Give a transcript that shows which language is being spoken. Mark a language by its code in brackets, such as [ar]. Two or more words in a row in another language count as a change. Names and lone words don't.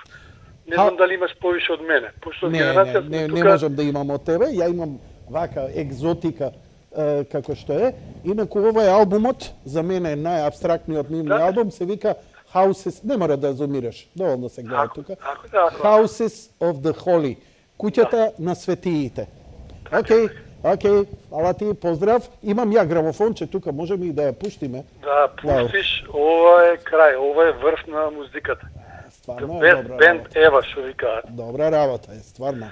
[mk] Не знам дали имаш повише од мене. Не можам да имам од тебе, ја имам вака екзотика како што е. Инаку овој албумот, за мене најабстрактниот нивни албум, се вика Houses, не мора да зумираш, доволно се гледа тука. Houses of the Holy, куќата на светиите. Океј, фала ти, поздрав. Имам ја грамофонче тука, можеме и да ја пуштиме. Да, пуштиш, ова е крај, ова е врв на музиката. Стварно е добра бенд Ева, што викаат. Добра работа е, стварно.